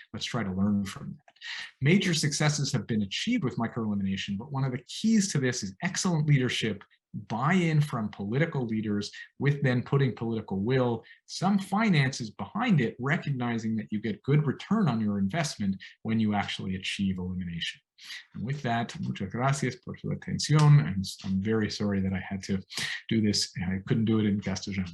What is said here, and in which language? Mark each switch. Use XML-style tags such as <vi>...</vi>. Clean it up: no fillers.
<en>Let's try to learn from that. Major successes have been achieved with microelimination, but one of the keys to this is excellent leadership, buy-in from political leaders, with then putting political will, some finances behind it, recognizing that you get good return on your investment when you actually achieve elimination. And with that,</en> <es>muchas gracias por su atención.</es> <en>And I'm very sorry that I had to do this. I couldn't do it in castellano.</en>